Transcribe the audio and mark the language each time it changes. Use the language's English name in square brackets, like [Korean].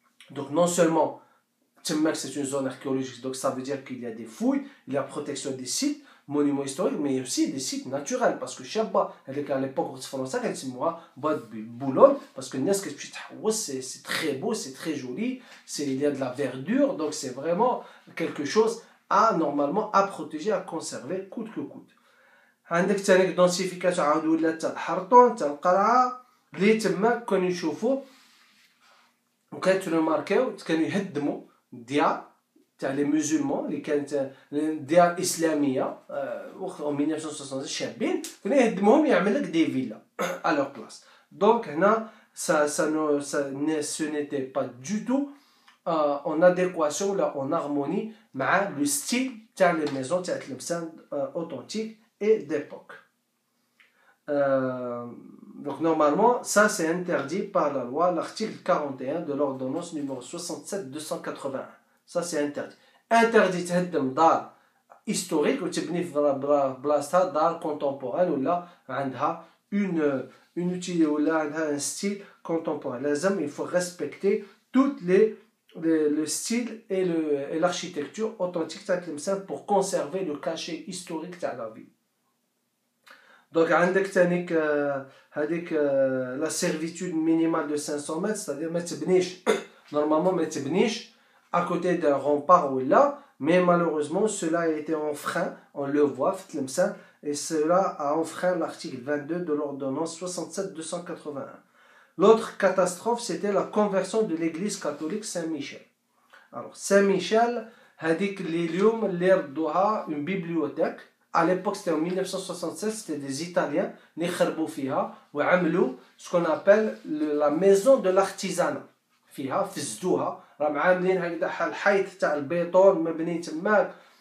[French] Donc non seulement c'est une zone archéologique, donc ça veut dire qu'il y a des fouilles, il y a protection des sites, monuments historiques, mais aussi des sites naturels, parce que Chabba, à l'époque française, c'est moi, Boulogne, parce que c'est très beau, c'est très joli, il y a de la verdure, donc c'est vraiment quelque chose normalement à protéger, à conserver, coûte que coûte. [Arabic] عندك ثاني densification عاود ولات تاع الحرطون تاع القلعه اللي تما كانوا يشوفوا وكانت ريماركاو كانوا يهدموا ديار تاع لي مسلمون اللي كانت ديار اسلاميه [French] en 1960 [Arabic] شابين كانوا يهدموهم يعمل لك دي فيلا [French] à leur place. Donc [Arabic] هنا [French] ce n'était pas du tout en adéquation là en harmonie [Arabic] مع [French] le style تاع les maisons تاع Tlemcen authentiques et d'époque. Donc normalement, ça c'est interdit par la loi, l'article 41 de l'ordonnance numéro 67-281. Ça c'est interdit. [Arabic] Interdit تهدم دار historique وتبني في بلاصتها دار contemporaine ولا عندها [French] une utilité [Arabic] ولا عندها [French] un style contemporain. [Arabic] لازم [French] il faut respecter toutes le style et l'architecture authentique de Tlemcen pour conserver le cachet historique de la ville. Donc [Arabic] عندك تانيك هذيك [French] la servitude minimale de 500 mètres, c'est-à-dire [Arabic] ما تبنيش [French] normalement ما تبنيش à côté d'un rempart ou là, mais malheureusement cela a été enfreint, on le voit في تلمسان, et cela a enfreint l'article 22 de l'ordonnance 67-281. L'autre catastrophe, c'était la conversion de l'église catholique Saint-Michel. Alors Saint-Michel, [Arabic] هذيك اللي اليوم اللي ردوها [French] une bibliothèque. À l'époque, c'était en 1976, c'était des Italiens [Arabic] اللي خربوا فيها وعملوا [French] ce qu'on appelle la maison de l'artisanat. [Arabic] فيها فزدوها راهم عاملين هكذا الحيط تاع البيطون مبني تماك.